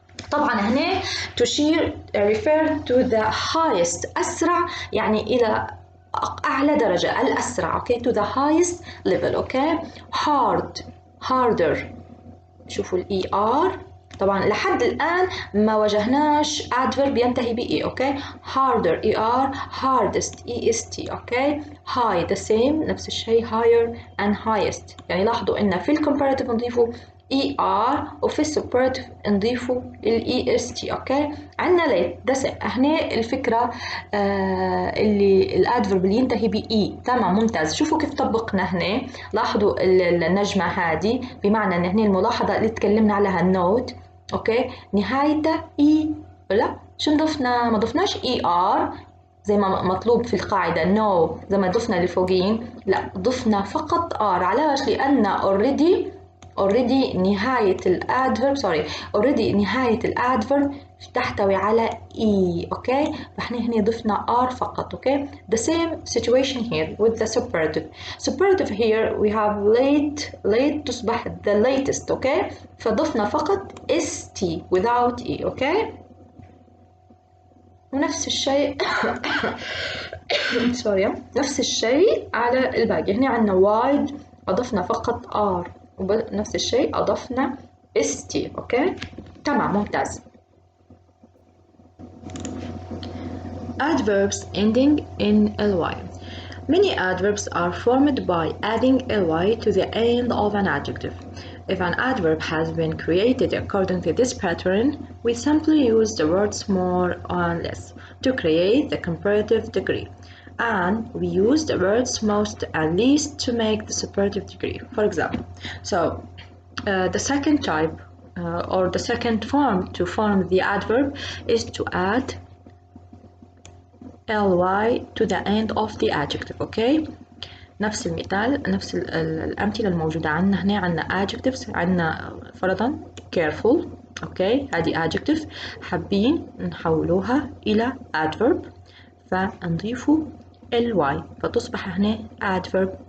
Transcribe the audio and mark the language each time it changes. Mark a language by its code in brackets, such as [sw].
[ar] طبعا هنا تشير [en] refer to the highest [ar] أسرع يعني إلى أعلى درجة الأسرع أوكي [en] to the highest level [ar] أوكي. [en] hard harder [ar] شوفوا ال ER طبعا لحد الآن ما واجهناش adverb ينتهي ب E أوكي. [en] harder ER hardest EST okay. [ar] high the same نفس الشيء [en] higher and highest، [ar] يعني لاحظوا إن في الcomparative نضيفوا ER وفي السوبراتيف نضيفوا ال EST أوكي. عندنا late ده هنا الفكرة اللي الادفرب اللي ينتهي ب E تمام ممتاز. شوفوا كيف طبقنا هنا، لاحظوا النجمة هذه بمعنى ان هنا الملاحظة اللي تكلمنا عليها النوت اوكي نهايته E ولا شو ضفنا؟ ما ضفناش ER زي ما مطلوب في القاعدة no زي ما ضفنا لفوقين، لا ضفنا فقط R. علاش؟ لأن already نهاية الادفرب already نهاية الادفرب تحتوي على E اوكي، فاحنا هنا ضفنا R فقط اوكي. [en] the same situation here with the superlative here we have late [ar] تصبح [en] the latest okay, [ar] فضفنا فقط [en] ST without E okay. [ar] ونفس الشيء نفس الشيء على الباقي. هنا عندنا wide أضفنا فقط R ونفس الشيء أضفنا ST أوكي تمام ممتاز. [en] Adverbs ending in ly. Many adverbs are formed by adding ly to the end of an adjective. If an adverb has been created according to this pattern, we simply use the words more or less to create the comparative degree, and we use the words most and least to make the superlative degree. For example, the second type or the second form to form the adverb is to add ly to the end of the adjective okay. [ar] نفس المثال نفس الأمثلة الموجودة عندنا هنا. عندنا adjectives عندنا فرضا careful اوكي هذه adjective حابين نحولوها إلى adverb فنضيفوا ly فتصبح هنا adverb